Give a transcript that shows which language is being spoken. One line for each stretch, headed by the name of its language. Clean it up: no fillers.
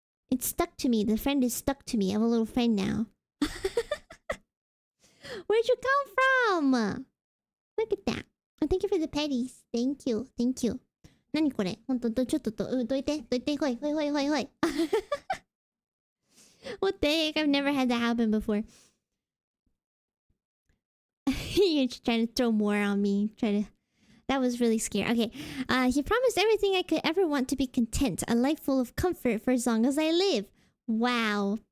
English: It's stuck to me. The friend is stuck to me. I have a little friend now. Where'd you come from? Look at that. Oh, thank you for the petties. Thank you. Thank you.
Japanese: 何これ? ほんと、ちょっと、どいて、ほい。
English: What the heck? I've never had that happen before. You're trying to throw more on me. That was really scary. Okay. He promised everything I could ever want to be content. A life full of comfort for as long as I live. Wow.